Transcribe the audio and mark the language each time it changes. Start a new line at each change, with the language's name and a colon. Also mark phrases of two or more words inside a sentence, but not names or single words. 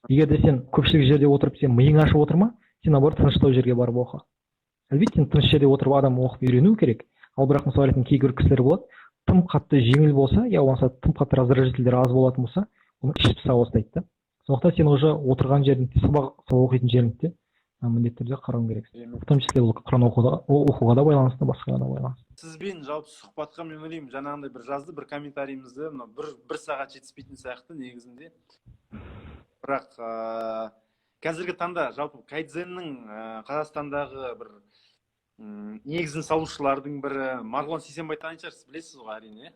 Kazakh: Егер де сен көпшілік жерде отырып, сен миың ашып отыр ма, сен наоборот тыныштау жерге барып оқы. Әлбетте сен тыныш жерде отырып адам оқып үйрену керек. Ал бірақ мысал ретінде кейбір кісілер болады, тым қатты жеңіл болса, я болмаса тым қатты раздражительдер аз болатын болса, оны ішіп пыса бастайды да. Сондықтан сен уже отырған жеріңде, сабақ оқитын жеріңде міндетті түрде қарауың керексің.
Russian: В том числе
Kazakh: бұл Құран оқуға да байланысты, басқаға да байланысты. Сізбен жалпы сұхбатқа мен ойлаймын, жаңағындай бір жазды, бір комментарийімізді, бір сағат жетіспейтін сияқты негізінде. Бірақ қазіргі таңда жалпы кайдзеннің Қазақстандағы бір негізін салушылардың бірі Марғұлан Сейсенбай танитын шығарсыз, білесіз ғой әрине.